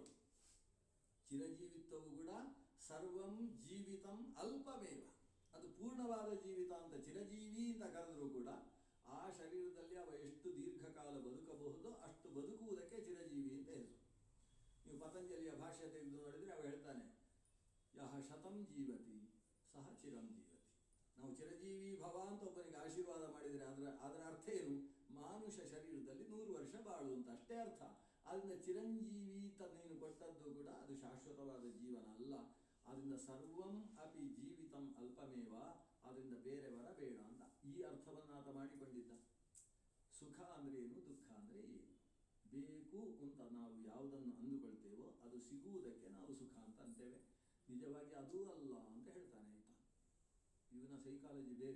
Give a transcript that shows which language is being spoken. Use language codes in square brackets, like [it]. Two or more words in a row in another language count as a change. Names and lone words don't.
[kn] ಚಿರಜೀವಿತ್ವವು ಕೂಡ [sa] ಸರ್ವಂ ಜೀವಿತಂ ಅಲ್ಪಮೇವ. [kn] ಅದು ಪೂರ್ಣವಾದ ಜೀವಿತ ಅಂತ ಚಿರಜೀವಿ ಅಂತ ಕರೆದರೂ ಕೂಡ ಆ ಶರೀರದಲ್ಲಿ ಅವ ಎಷ್ಟು ದೀರ್ಘಕಾಲ ಬದುಕಬಹುದೋ ಅಷ್ಟು ಬದುಕುವುದಕ್ಕೆ ಚಿರಜೀವಿ ಅಂತ ಹೆಸರು. ನೀವು ಪತಂಜಲಿಯ ಭಾಷ್ಯ ತೆಗೆದು ನೋಡಿದರೆ ಅವ ಹೇಳ್ತಾನೆ, [sa] ಯಹ ಶತಂ ಜೀವತಿ ಸಹ ಚಿರಂ ಜೀವತಿ. [kn] ನಾವು [sa] ಚಿರಜೀವಿ ಭವ [kn] ಅಂತ ಒಬ್ಬನಿಗೆ ಆಶೀರ್ವಾದ ಮಾಡಿದರೆ ಅದರ ಅರ್ಥ ಏನು? ಮಾನುಷ ಶರೀರದಲ್ಲಿ 100 ವರ್ಷ ಬಾಳು ಅಂತ ಅಷ್ಟೇ ಅರ್ಥ. ಆದ್ದರಿಂದ ಚಿರಂಜೀವಿ ಅಂತ ನೀನು ಕೊಟ್ಟದ್ದು ಕೂಡ ಅದು ಶಾಶ್ವತವಾದ ಜೀವನ ಅಲ್ಲ. [sa] ಅದರಿಂದ ಸರ್ವಂ ಅಪಿ ಜೀವಿತಂ ಅಲ್ಪಮೇವ. [kn] ಅದರಿಂದ ಬೇರೆ ವರ ಬೇಡ ಅಂತ ಈ ಅರ್ಥವನ್ನು ಆತ ಮಾಡಿಕೊಂಡಿದ್ದ. ಸುಖ ಅಂದರೆ ಏನು, ದುಃಖ ಅಂದರೆ ಏನು? ಬೇಕು ಅಂತ ನಾವು ಯಾವುದನ್ನು ಅಂದುಕೊಳ್ತೇವೋ ಅದು ಸಿಗುವುದಕ್ಕೆ ನಾವು ಸುಖ ಅಂತ ಅಂತೇವೆ. ನಿಜವಾಗಿ ಅದೂ ಅಲ್ಲ ಅಂತ ಹೇಳ್ತಾನೆ ಆಯ್ತಾ. ಇವನ ಸೈಕಾಲಜಿ ಬೇರೆ.